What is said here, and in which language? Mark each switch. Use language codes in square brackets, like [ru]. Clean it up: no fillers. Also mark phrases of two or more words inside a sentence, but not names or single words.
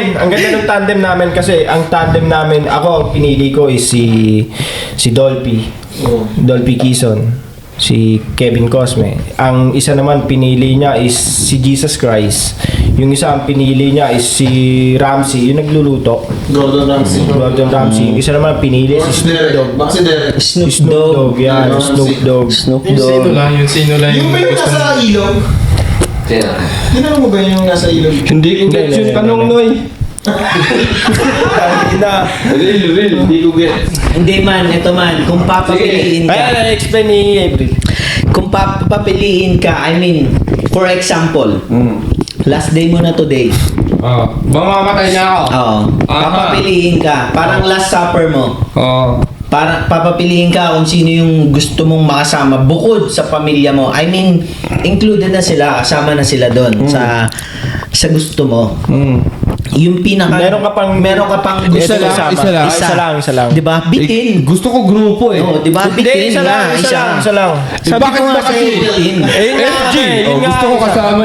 [tl] Ang ganda ng tandem namin kasi ang tandem namin, ako pinili ko is si Dolphy. Dolphy Quezon. Si Kevin Cosme. Ang isa naman pinili niya is si Jesus Christ. Yung isa ang pinili niya is si Ramsey, yung nagluluto. Gordon Ramsay. Gordon Ramsay. Yung isa naman pinili si Snoop Dogg. Baka si Derek. Snoop Snoop Dogg. Dogg, yan. Snoop Dogg. Snoop Yung sino Dogg. lang, Yung ba yung gusto nasa mo. ilog? Sino? Tinanong mo ba yung nasa ilog? Hindi ko get yung tanong, Noy. Real, hindi ko get. Hindi man, ito man. Kung papapiliin Kaya ka. na-explain ni April. Kung papapiliin ka, [en] I mean, for example, last day mo na today. [tl] Mamamatay na ako. Oo. Papapiliin ka. Parang [en] last supper [tl] mo. Oo. Para papapiliin ka kung sino yung gusto mong makasama bukod sa pamilya mo. [en] I mean, [tl] included na sila, kasama na sila doon sa gusto mo. Yung pinaka Meron ka pang gusto Isa lang, kasama. Isa lang. 'Di ba? Bitin. Gusto ko grupo eh. Oo, 'di ba? Hindi, Bitin isa lang. Sabi Bakit ko nga ba sa'yo, kasi? bitin. FG. Gusto ko kasama